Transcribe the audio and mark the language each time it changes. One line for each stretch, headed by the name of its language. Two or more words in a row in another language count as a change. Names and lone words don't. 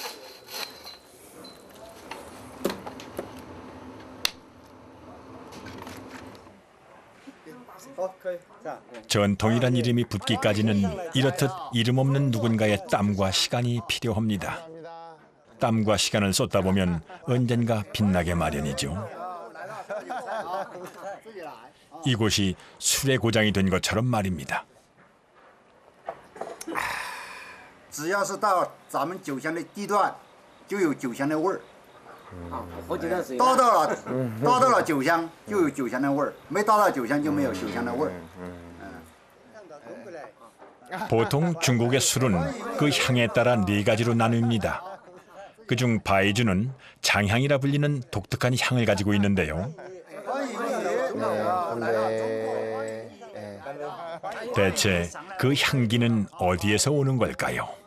Korean: 전통이란 이름이 붙기까지는 이렇듯 이름 없는 누군가의 땀과 시간이 필요합니다. 땀과 시간을 쏟다 보면 언젠가 빛나게 마련이죠. 이곳이 술의 고장이 된 것처럼 말입니다.
Chinese: 只要是到咱们酒香的地段，就有酒香的味儿。到了酒香就有酒香的味儿，没到了酒香就没有酒香的味儿。
Korean: 보통 중국의 술은 그 향에 따라 4가지로 나뉩니다. 그중 바이주는 장향이라 불리는 독특한 향을 가지고 있는데요. 대체 그 향기는 어디에서 오는 걸까요?